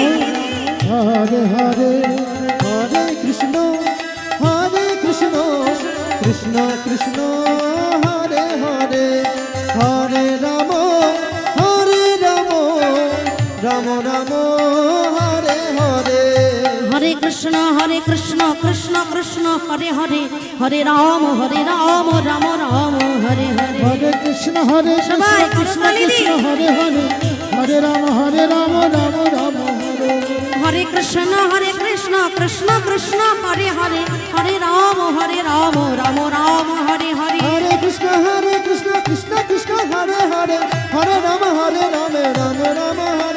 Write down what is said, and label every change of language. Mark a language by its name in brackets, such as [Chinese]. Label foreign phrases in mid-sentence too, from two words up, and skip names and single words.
[Sanskrit] হরে হরে হরে কৃষ্ণ কৃষ্ণ কৃষ্ণ হরে হরে হরে রাম রাম রাম হরে হরে। হরে কৃষ্ণ কৃষ্ণ কৃষ্ণ হরে হরে হরে রাম রাম রাম হরে হরে। হরে কৃষ্ণ [Bangla] সবাই [Sanskrit] কৃষ্ণ [Bangla] করতালি দিই। [Sanskrit] কৃষ্ণ হরে হরে হরে রাম রাম রাম হরে। হরে কৃষ্ণ কৃষ্ণ কৃষ্ণ হরে হরে হরে রাম রাম রাম হরে হরে। হরে কৃষ্ণ কৃষ্ণ কৃষ্ণ হরে হরে হরে রাম রাম রাম হরে।